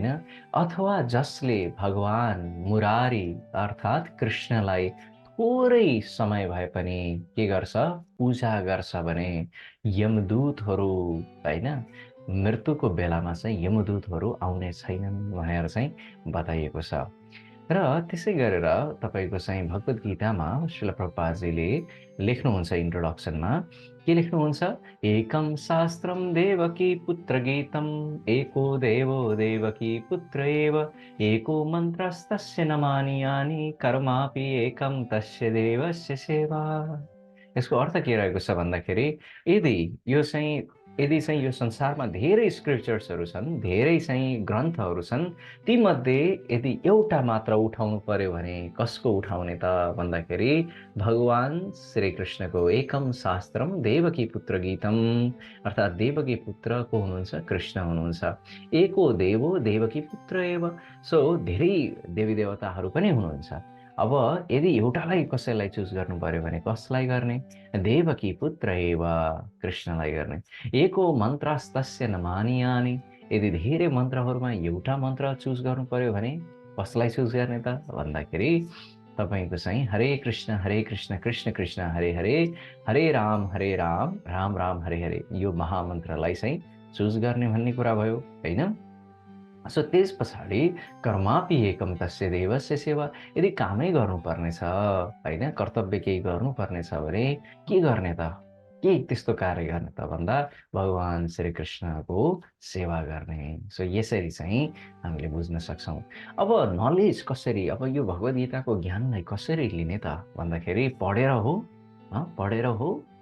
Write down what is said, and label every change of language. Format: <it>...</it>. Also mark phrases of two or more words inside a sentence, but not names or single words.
<ne>अथवा जसले भगवान मुरारी अर्थात् कृष्णलाई थोरै समय भए पनि के गर्छ, पूजा गर्छ भने यमदूतहरू, होइन, मृत्युको बेलामा चाहिँ यमदूतहरू आउने छैनन् भनेर चाहिँ बताइएको छ। र त्यसै गरेर तपाईँको चाहिँ भगवत गीतामा श्रील प्रभुपादजीले लेख्नुहुन्छ इन्ट्रोडक्सनमा, के लेख्नुहुन्छ?</ne> <sa>एकं शास्त्रं देवकी पुत्र गीतम्, एको देवो देवकी पुत्र एव, एको मन्त्रस्तस्य नमानि यानि, कर्मापि एकं तस्य देवस्य सेवा।</sa> <ne>यसको अर्थ के रहेको छ भन्दाखेरि यदि चाहिँ यो संसारमा धेरै स्क्रिप्चर्सहरू छन्, धेरै चाहिँ ग्रन्थहरू छन्, तीमध्ये यदि एउटा मात्र उठाउनु पर्यो भने कसको उठाउने त भन्दाखेरि भगवान श्रीकृष्णको</ne> <sa>एकम शास्त्रम देवकी पुत्र गीतम,</sa> <ne>अर्थात् देवकी पुत्र को हुनुहुन्छ? कृष्ण हुनुहुन्छ।</ne> <sa>एको देवो देवकी पुत्र एव,</sa> <ne>सो धेरै देवी देवताहरू पनि हुनुहुन्छ। अब यदि एउटालाई कसैलाई चुज गर्नु पर्यो भने कसलाई गर्ने?</ne> <sa>देवकी पुत्र एव,</sa> <ne>कृष्णलाई गर्ने।</ne> <sa>एको मन्त्रस्तस्य नमानियानि,</sa> <ne>यदि धेरै मन्त्रहरूमा एउटा मन्त्र चुज गर्नु पर्यो भने कसलाई चुज गर्ने त भन्दाखेरि तपाईँको चाहिँ</ne> <sa>हरे कृष्ण कृष्ण कृष्ण हरे हरे, हरे राम राम राम हरे हरे,</sa> <ne>यो महामन्त्रलाई चाहिँ चुज गर्ने भन्ने कुरा भयो, होइन? सो त्यस पछाडि</ne> <sa>कर्मापि एकम तस्य देवस्य सेवा,</sa> <ne>यदि कामै गर्नुपर्ने छ, होइन, कर्तव्य केही गर्नुपर्ने छ भने के गर्ने त? के त्यस्तो कार्य गर्ने त भन्दा भगवान श्रीकृष्णको सेवा गर्ने। सो यसरी चाहिँ हामीले बुझ्न सक्छौँ। अब नलेज कसरी, अब यो भगवत गीताको ज्ञानलाई कसरी लिने त भन्दाखेरि पढेर हो, पढेर हो।</ne>